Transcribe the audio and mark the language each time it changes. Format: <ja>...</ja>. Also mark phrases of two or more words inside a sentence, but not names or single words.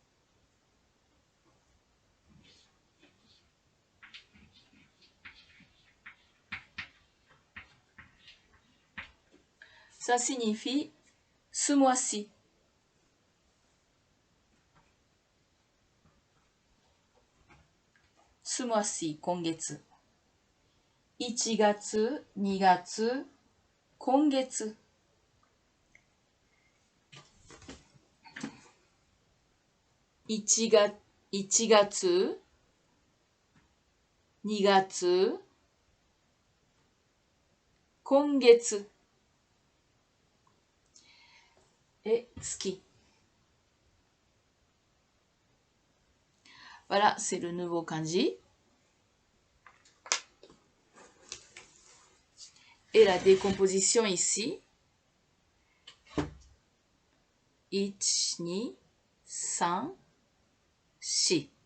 <fr>Ça signifie ce mois-ci. Ce mois-ci,</fr> <ja>kongetsu. 1月、2月、今月。1月、2月、今月。</ja> <fr>Et ski. Voilà, c'est le nouveau kanji. Et la décomposition ici. 1, 2, 3, 4.</fr>